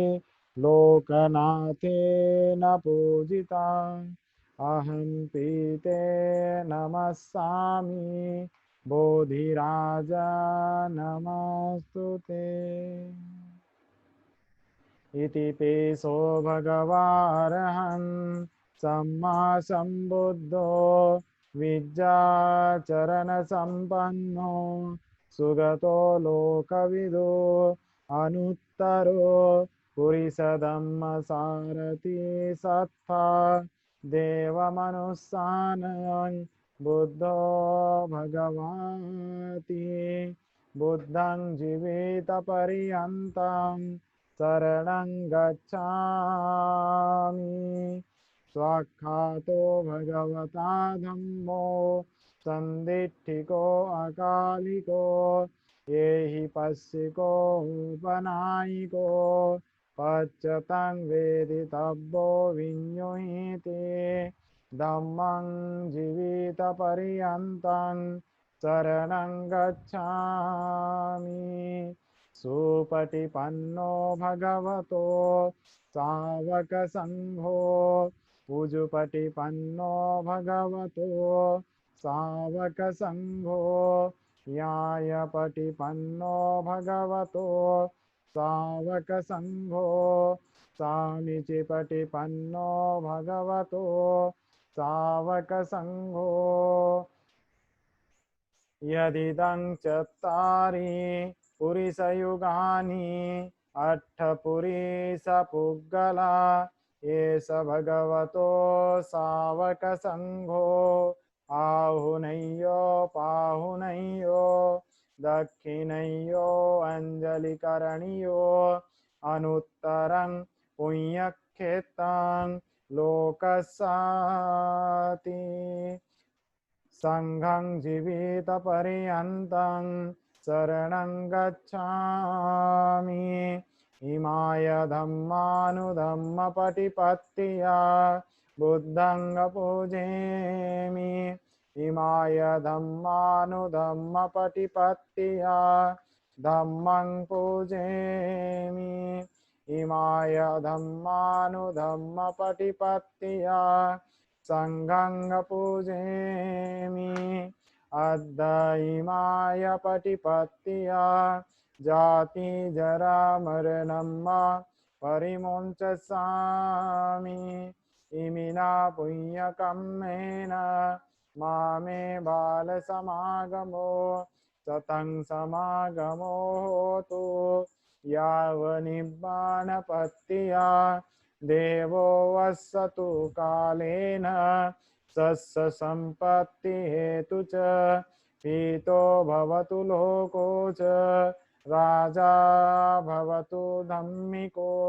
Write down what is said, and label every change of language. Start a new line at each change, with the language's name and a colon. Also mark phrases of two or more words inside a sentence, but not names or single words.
Pali: लोकनाथेन पूजिता अहं पीते नमस्सामि बोधिराज नमस्तुते इति पेशो भगवारहं सम्मा सम्बुद्धो विद्याचरणसम्पन्नो सुगतो लोकविदो अनुत्तरो पुरिसधम्मसारथि सत्ता देवमनुस्सानं बुद्धो भगवाति बुद्धं जीवितपर्यन्तं शरणं गच्छामि स्वाक्षातो भगवता धम्मो सन्दिट्ठिको अकालिको ये हि पश्चिको उपनायिको पच्यतं वेदितव्यो विඤ्युहीति धम्मं जीवितपर्यन्तं शरणं गच्छामि सुपटिपन्नो भगवतो सावकसङ्घो उजुपटिपन्नो भगवतो सावकसङ्घो न्यायपटिपन्नो भगवतो सावकसङ्घो सामीचिपटिपन्नो भगवतो सावकसङ्घो यदिदं चत्तारि पुरिसयुगानि अट्ठपुरिसपुग्गला एष भगवतो सावकसङ्घो आहुनय्यो पाहुनय्यो दक्षिणय्यो अञ्जलिकरणीयो अनुत्तरं पुण्यक्षेत्रं लोकसाति संघं जीवितपर्यन्तं शरणं गच्छामि इमाय धम्मानुधम्मपटिपत्तिया बुद्धं पूजेमि इमाय धम्मानुधम्मपटिपत्तिया धम्मं पूजेमि इमाय धम्मानुधम्मपटिपत्तिया संघं पूजेमि अद्ध इमाय पटिपत्तिया जाति जरा मरणं परिमुञ्चसामि इमिना पुण्यकम्मेन मामे बालसमागमो सतं समागमो होतु यावनिब्बाणपत्तिया देवो वसतु कालेन सस्य संपत्ति हेतु च पीतो भवतु लोको च राजा भवतु धम्मिको।